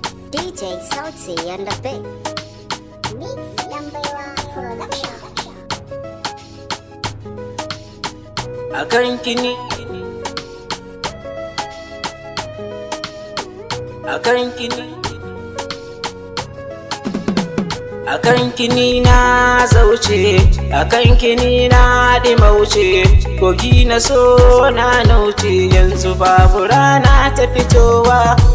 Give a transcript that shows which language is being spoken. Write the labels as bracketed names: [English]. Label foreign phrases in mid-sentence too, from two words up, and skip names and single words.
[English] D J Sauti and the Big Mix Yambewa Production. [Hausa] A kan kini. A kan kini. A kan kini na zauce, a kan kini na ɗimauce, kogi na so na nauce, yanzu babu rana ta fitowa.